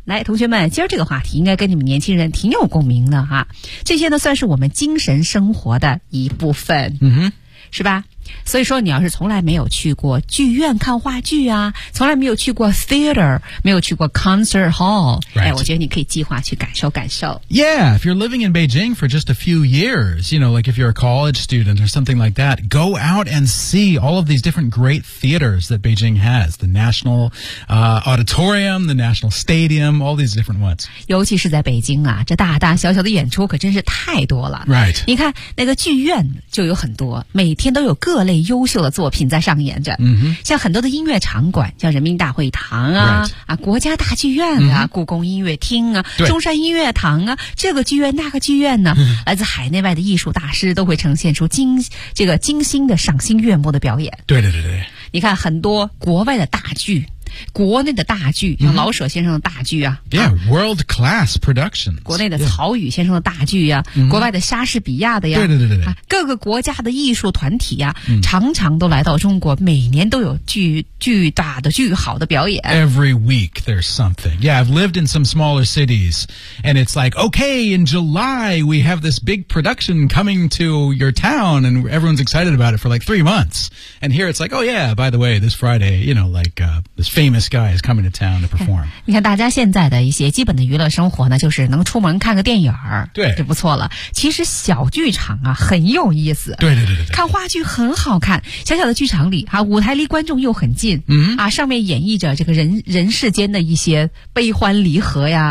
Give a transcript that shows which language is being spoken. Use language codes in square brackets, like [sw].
[zh] 来，同学们，今儿这个话题应该跟你们年轻人挺有共鸣的哈。这些呢，算是我们精神生活的一部分，嗯哼，是吧？所以说，你要是从来没有去过剧院看话剧啊，从来没有去过 theater， 没有去过 concert hall，、 [en] right. [zh] 哎，我觉得你可以计划去感受感受。 [en] Yeah, if you're living in Beijing for just a few years, you know, like if you're a college student or something like that, go out and see all of these different great theaters that Beijing has: the National、Auditorium, the National Stadium, all these different ones. [zh] 尤其是在北京啊，这大大小小的演出可真是太多了。 [en] Right. [zh] 你看那个剧院就有很多，每天都有各类优秀的作品在上演着、 mm-hmm. 像很多的音乐场馆像人民大会堂 啊,、 [en] right. [zh] 啊国家大剧院啊、mm-hmm. 故宫音乐厅啊中山音乐堂啊这个剧院那个剧院呢、mm-hmm. 来自海内外的艺术大师都会呈现出这个精心的赏心悦目的表演对对对对你看很多国外的大剧国内的大剧像老舍先生的大剧啊 [en] Yeah, world class productions [zh] 国内的曹禺先生的大剧啊、yeah. 国外的莎士比亚的呀对对对对、啊、各个国家的艺术团体啊、常常都来到中国每年都有巨大的巨好的表演 [en] Every week there's something Yeah, I've lived in some smaller cities And it's like, okay, in July We have this big production coming to your town And everyone's excited about it for like 3 months And here it's like, oh yeah, by the way, this Friday You know, like this famous guy is coming to town to perform. [zh] 你看大家现在的一些基本的娱乐生活呢就是能出门看个电影对就不错了。其实小剧场啊很有意思。对对对 对, 对。看话剧很好看小小的剧场里啊舞台离观众又很近、 mm-hmm. 啊上面演绎着这个人世间的一些悲欢离合呀